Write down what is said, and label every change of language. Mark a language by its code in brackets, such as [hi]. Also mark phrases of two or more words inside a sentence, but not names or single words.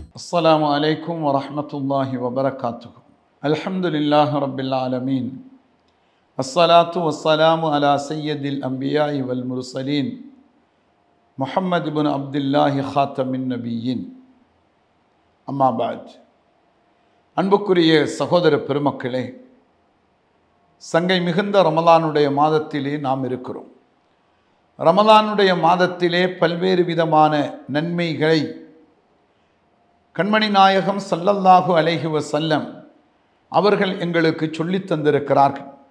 [ar] السلام عليكم ورحمة الله وبركاته. الحمد لله رب العالمين. الصلاة والسلام على سيد الأنبياء والمرسلين محمد بن عبد الله خاتم النبيين. أما بعد. [ta] அன்புக்குரிய சகோதர பெருமக்களே, சங்கை மிகுந்த ரமலானுடைய மாதத்திலே நாம் இருக்கிறோம். ரமலானுடைய மாதத்திலே பல்வேறு விதமான நன்மைகளை கண்மணி நாயகம் [ar] صلى الله عليه وسلم [ta] அவர்கள் எங்களுக்கு சொல்லித் தந்திருக்கிறார்கள்.